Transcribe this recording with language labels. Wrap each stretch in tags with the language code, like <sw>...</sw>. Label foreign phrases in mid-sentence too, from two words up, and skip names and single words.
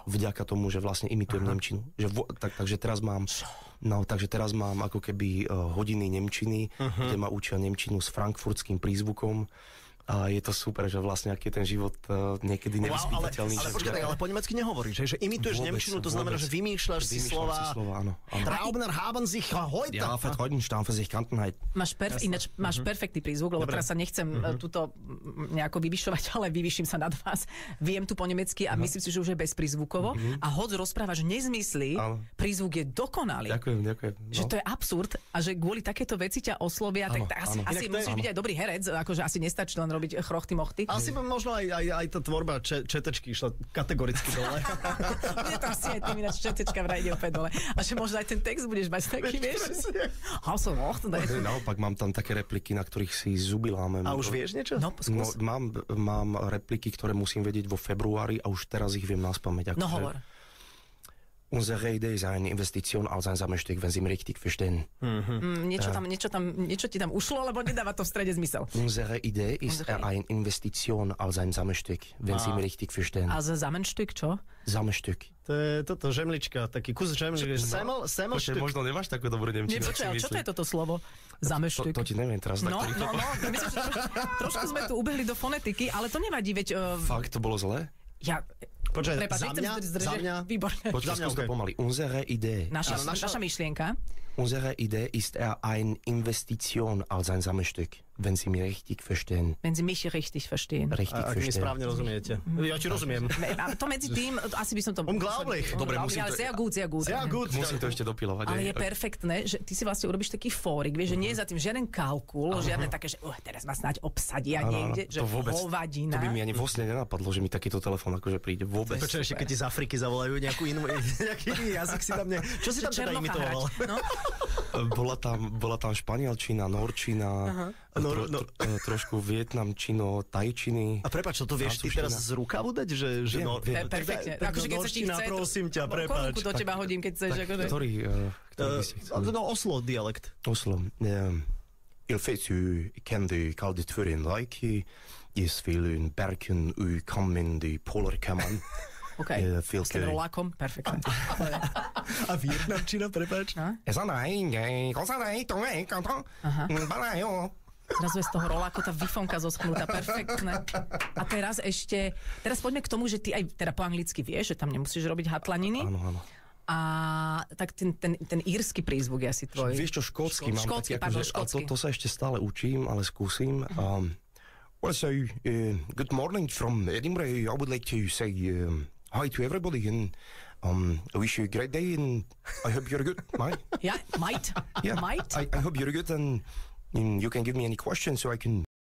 <sk>Vďaka tomu, že vlastne imitujem nemčinu. Takže teraz mám ako keby hodiny nemčiny, kde ma učia nemčinu s frankfurtským prízvukom. A je to super, že vlastne aký je ten život niekedy nevyspytateľný. Ale počkaj, ale po nemecky nehovoríš, že imituješ nemčinu, to znamená, že vymýšľaš si slova. Áno. Traubner haben sich heute. Ja, vertreuten stampfen sich Kantenheit. Máš perfektný prízvuk, lebo teraz sa nechcem tuto nejako vyvyšovať, ale vyvyším sa nad vás. Viem tu po nemecky a myslím si, že už je bez prízvukovo. A hoď rozprávaš nezmysly, prízvuk je dokonalý. Ďakujem. Že to je absurd a že kvôli takéto veci ťa oslovia, tak asi musíš byť aj dobrý herec, akože asi nestačí len robiť chrochty mochty. Asi možno aj tá tvorba četečky išla kategoricky dole. Bude to asi aj tým ináč četečka vraj ide opäť dole. A že možno aj ten text budeš mať taký, vieš? Naopak mám tam také repliky, na ktorých si zuby lámem. A už vieš niečo? No, skús. Mám repliky, ktoré musím vedieť vo februári a už teraz ich viem naspamäť. No hovor.</sk> <de>Unsere Idee ist eine Investition als ein Sammelstück, wenn Sie mich richtig verstehen.</de> <sk>Niečo ti tam ušlo, lebo nedáva to v strede zmysel.</sk> <de>Unsere Idee ist eine Investition als ein Sammelstück, wenn Sie mich richtig verstehen.</de> <sk>A za Sammelstück čo? Sammelstück. To je toto žemlička, taký kus žemličky. Semmelstück. Možno nemáš takú dobrú nemčinu. Čo to je toto slovo? Sammelstück. To ti neviem teraz. No. Myslím, že trošku sme tu ubehli do fonetiky, ale to nevadí, veď... Fakt, to bolo zlé? Počkaj, za mňa? Výborné. Počkaj, skús to pomaly.</sk> <de>Unsere Idee.</de> <sk>Naša myšlienka.</sk> <de>Unsere Idee ist eine Investition als ein Sammelstück, wenn Sie mich richtig verstehen. Wenn Sie mich richtig verstehen. Richtig</de> <sk>ak mi verstehen. správne rozumiete. Ja ti rozumiem. A to medzi tým, asi by som to... Unglaublich. Dobre, musím to...</sk> <de>Sehr gut.</de> <sk>Musím to ešte dopilovať. Ale je perfektné, že ty si vlastne urobíš taký fórik, vieš, že nie je za tým žiaden kalkul, žiadne také, že teraz ma snáď obsadia niekde, že hovadina. To by mi ani vlastne nenapadlo, že mi takýto telefón akože príde vôbec. Počkaj, ešte keď ti z Afriky zavolajú nejaký iný jazyk si tam Čo si tam teda imitoval? Bola tam španielčina, norčina, trošku vietnamčino, tajčiny. A prepáč, to vieš ty teraz z rukavu dať? Viem. Perfektne. Akože keď sa ti chce, prosím ťa, prepáč. Korunku do teba hodím, keď chceš. Ktorý by ste chceli? Oslo dialekt. Oslo. Il fait tu kende kaldet för en like, is filun berken u kammen de polarkaman. OK, s tým rolákom, perfektne. A vietnamčina, prepáč? Zrazu je z toho roláku tá vyfonka zoschnutá, perfektné. A teraz poďme k tomu, že ty aj teda po anglicky vieš, že tam nemusíš robiť hatlaniny. Áno. A tak ten írsky prízvuk je asi tvoj. Vieš čo, škótsky mám taký, akože, to sa ešte stále učím, ale skúsim.</sk> <en>Well, so, good morning from Edinburgh. I would like to say hi to everybody and I wish you a great day and I hope you're good, mate. Yeah, mate. Yeah, Mate? I hope you're good and you can give me any questions so I can</en>